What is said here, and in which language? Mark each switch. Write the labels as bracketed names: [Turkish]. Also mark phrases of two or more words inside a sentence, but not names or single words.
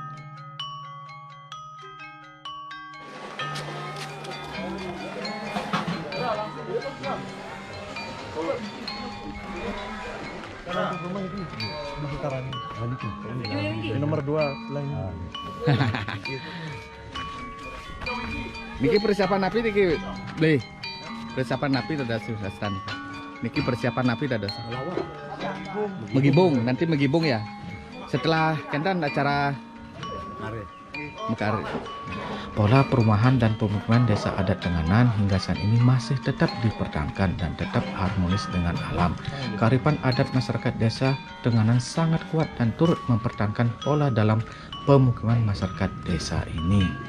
[Indonesian] Nomor 2 lain. [Balinese] Niki persiapan napi niki deh. Persiapan napi ada susastan. Niki persiapan napi ada. [Indonesian] Megibung, nanti megibung ya. Setelah kendan acara Mekari. Pola perumahan dan pemukiman desa adat Tenganan hingga saat ini masih tetap dipertahankan dan tetap harmonis dengan alam. Kearifan adat masyarakat desa Tenganan sangat kuat dan turut mempertahankan pola dalam pemukiman masyarakat desa ini.